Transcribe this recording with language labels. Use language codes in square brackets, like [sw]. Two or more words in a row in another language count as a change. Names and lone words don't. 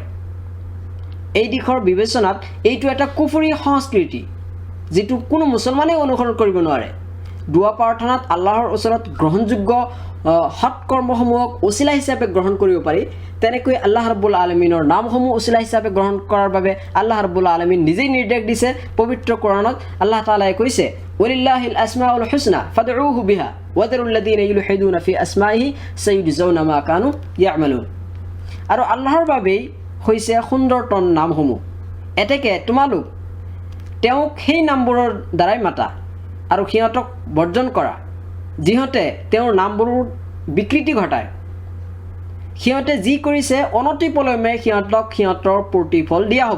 [as] এই দিশৰ বিবেচনাত এইটো এটা কুফৰী সংস্কৃতি যিটো কোনো মুছলমানেই অনুসৰণ কৰিব নোৱাৰে। দোৱা প্ৰাৰ্থনাত আল্লাহৰ ওচৰত গ্ৰহণযোগ্য সৎকৰ্মসমূহক ওচিলা হিচাপে গ্ৰহণ কৰিব পাৰি। তেনেকৈ আল্লাহ ৰাব্বুল আলামিনৰ নামসমূহ ওচিলা হিচাপে গ্ৰহণ কৰাৰ বাবে [ar] الله رب العالمين [as] নিজেই নিৰ্দেশ দিছে। পবিত্ৰ কোৰানত আল্লাহ তাআলাই কৈছে, [ar] ولله الأسماء الحسنى فادعوه بها وذروا الذين يلحدون في أسمائه سيجزون ما كانوا يعملون. [as] আৰু আল্লাহৰ বাবেই হৈছে সুন্দৰতম নামসমূহ। এতেকে তোমালোক তেওঁক সেই নামবোৰৰ দ্বাৰাই মাতা আৰু সিহঁতক বৰ্জন কৰা যিহঁতে তেওঁৰ নামবোৰৰ বিকৃতি ঘটায়। সিহঁতে যি কৰিছে অনতিপলমে সিহঁতক সিহঁতৰ প্ৰতিফল দিয়া হ'ব।